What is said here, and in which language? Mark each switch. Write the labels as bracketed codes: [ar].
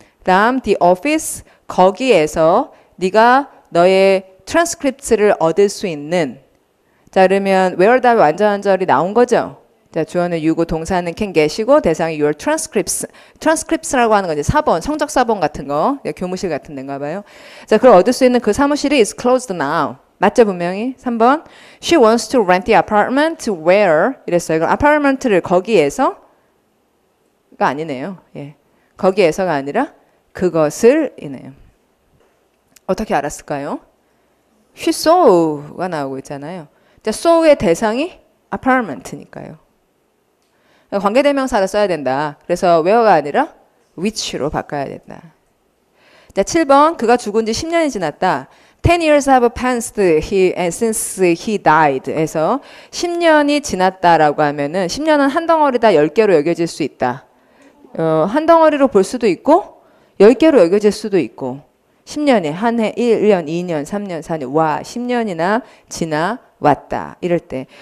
[ko] 다음 the office 거기에서 네가 너의 트랜스크립트를 얻을 수 있는 자 그러면 where 다음에 완전한 절이 나온 거죠. 자 주어는 you고 동사는 can get이고 대상이 your transcripts. transcripts라고 하는 건 이제 사본 성적 사본 같은 거 교무실 같은 데인가 봐요. 자 그걸 얻을 수 있는 그 사무실이 [en] is closed now. [ko] 맞죠 분명히? [en] 3번 She wants to rent the apartment where [ko] 이랬어요. 그럼 아파트먼트를 거기에서가 아니네요. 예. 거기에서가 아니라 그것을 이네요. 어떻게 알았을까요? She saw가 나오고 있잖아요. 자, saw의 대상이 apartment니까요. 관계대명사를 써야 된다. 그래서 where가 아니라 which로 바꿔야 된다. 자, 7번 그가 죽은 지 10년이 지났다. [en] 10 years have passed since he died. [ko] 해서 10년이 지났다라고 하면은 10년은 한 덩어리다 10개로 여겨질 수 있다. 한 덩어리로 볼 수도 있고 10개로 여겨질 수도 있고 10년이 한 해 1년, 2년, 3년, 4년 와 10년이나 지나왔다. 이럴 때.